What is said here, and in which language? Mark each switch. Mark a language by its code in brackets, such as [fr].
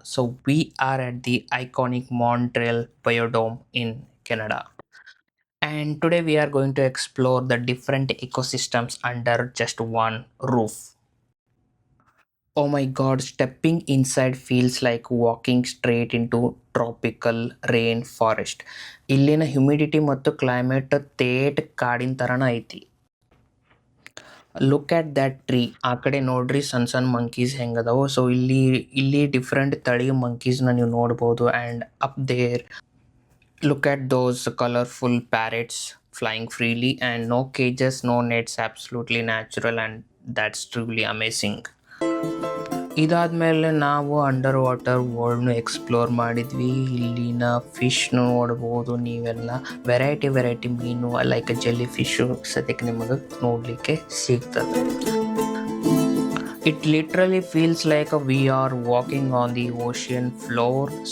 [en] So we are at the iconic Montreal Biodome in Canada. And today we are going to explore the different ecosystems under just one roof. Oh my god, stepping inside feels like walking straight into tropical rain forest. [kn] ಇಲ್ಲಿನ humidity ಮತ್ತು climate ತೇಟ್ ಕಾಡಿನ ಥರನ ಐತಿ. [en] look at that tree [kn] ಆ ಕಡೆ ನೋಡ್ರಿ ಸಣ್ಣ ಸಣ್ಣ monkeys ಹೆಂಗದಾವು. So ಇಲ್ಲಿ ಡಿಫ್ರೆಂಟ್ ತಳಿ ಮಂಕೀಸ್ನ ನೀವು ನೋಡ್ಬೋದು. [en] And up there look at those colorful parrots flying freely and no cages, no nets, absolutely natural, and that's truly amazing. [kn] ಇದಾದ್ಮೇಲೆ ನಾವು ಅಂಡರ್ ವಾಟರ್ ವರ್ಲ್ಡ್ನು ಎಕ್ಸ್ಪ್ಲೋರ್ ಮಾಡಿದ್ವಿ. ಇಲ್ಲಿನ ಫಿಶ್ನು ನೋಡ್ಬೋದು ನೀವೆಲ್ಲ. ವೆರೈಟಿ ಮೀನು ಲೈಕ್ ಜೆಲ್ಲಿ ಫಿಶು ಸದ್ಯಕ್ಕೆ ನಿಮಗೆ ನೋಡಲಿಕ್ಕೆ ಸಿಗ್ತದೆ. [en] It literally feels like we are walking on the ocean floor.